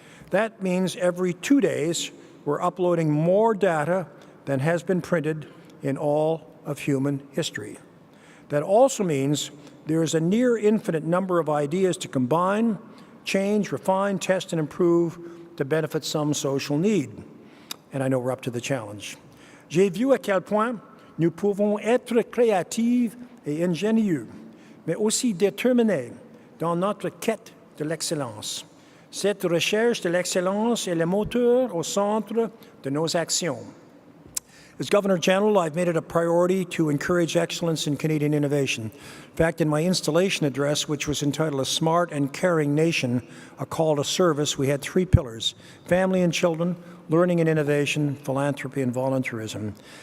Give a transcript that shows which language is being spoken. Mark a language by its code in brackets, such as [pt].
[en] That means every 2 days, we're uploading more data than has been printed in all of human history. That also means there is a near infinite number of ideas to combine, change, refine, test, and improve to benefit some social need. And I know we're up to the challenge. [fr] J'ai vu à quel point nous pouvons être créatifs et ingénieux, mais aussi déterminés dans notre quête de l'excellence. Cette recherche de l'excellence est le moteur au centre de nos actions. [en] As Governor General, I've made it a priority to encourage excellence in Canadian innovation. In fact, in my installation address, which was entitled A Smart and Caring Nation, a call to service, we had 3 pillars: family and children, learning and innovation, philanthropy and volunteerism.